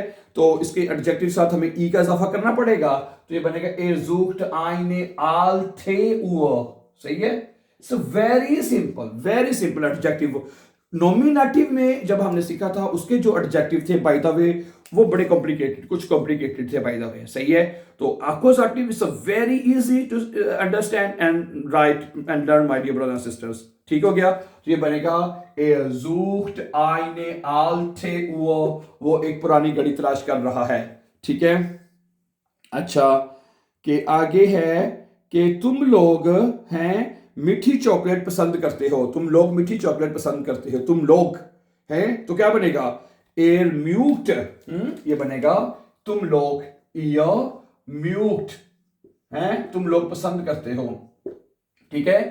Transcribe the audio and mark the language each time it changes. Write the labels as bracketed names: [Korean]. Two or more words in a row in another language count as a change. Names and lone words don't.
[Hindi] तो इसके एडजेक्टिव साथ हमें ई का इजाफा करना पड़ेगा, तो ये बनेगा [German] er sucht eine alte Uhr. [Hindi] सही है, [English] so very simple [Hindi] एडजेक्टिव। नॉमिनेटिव में जब हमने सीखा था उसके जो एडजेक्टिव थे [English] by the way [Hindi] वो बड़े कॉम्प्लिकेटेड, कुछ कॉम्प्लिकेटेड थे [English] by the way, [Hindi] सही है। [English] तो accusative is very easy to understand and write and learn my dear brothers and sisters. [Hindi] ठीक हो गया, तो ये बनेगा [German] er sucht eine alte Uhr, [Hindi] वो एक पुरानी घड़ी तलाश कर रहा है, ठीक है। अच्छा, कि आगे है कि तुम लोग हैं मीठी चॉकलेट पसंद करते हो, तुम लोग मीठी चॉकलेट पसंद करते हो, तुम लोग हैं, तो क्या बनेगा, [German] ihr mögt, [Hindi] ये बनेगा तुम लोग, [German] ihr mögt, [Hindi] हैं, तुम लोग पसंद करते हो, ठीक है।